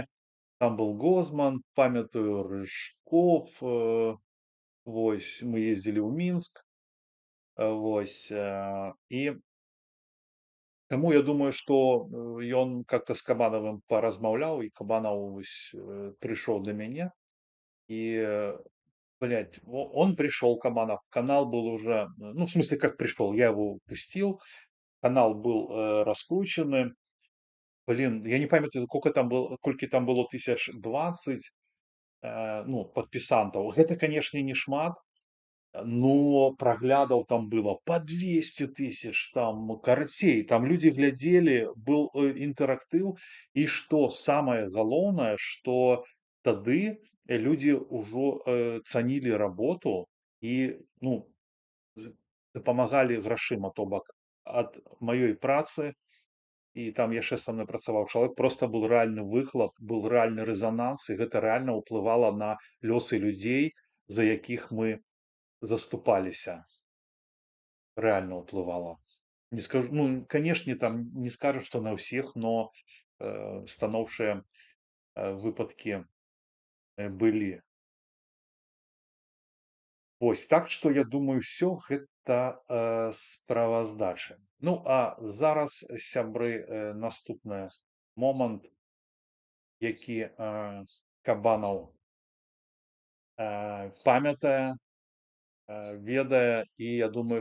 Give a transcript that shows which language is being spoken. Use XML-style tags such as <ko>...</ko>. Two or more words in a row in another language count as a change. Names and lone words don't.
<ru>Там был Гозман, памятаю, Рыжков.</ru> <be>Вось, мы ездзілі ў Мінск. Вось, і таму я думаю, што ён как-то з Кабанавым паразмаўляў, і Кабанаў вось прыйшоў да мяне.</be> <ru>И, блядь, он пришел, Кабанов, канал был уже, ну, в смысле, как пришел, я его пустил, канал был раскрученный.</ru> <be>Блин, я не памятаю, колькі там было 1020, ну, подписантов.</be> <ru>Это, конечно, не шмат, но праглядаў там было по 200 тысяч, там, карацей, там люди глядели, был интерактыў.</ru> <be>І што самае галоўнае, што тады люди ўжо цанілі работу і, ну, дапамагалі грашыма, то бок ад маёй працы. І там яшчэ са мной працаваў чалавек, просто был рэальны выхлап, был рэальны рэзананс, і гэта рэальна ўплывала на лёсы людзей, за якіх мы заступаліся. Реально уплывала.</be> <ru>Не скажу, ну, конечно, там не скажешь, что на ўсіх, но</ru> <be>станоўчыя выпадкі былі. Вось, так што я думаю, ўсё гэта справаздача. Ну, а зараз, сябры, наступны момант, які Кабанаў памятае, ведае, і я думаю,</be>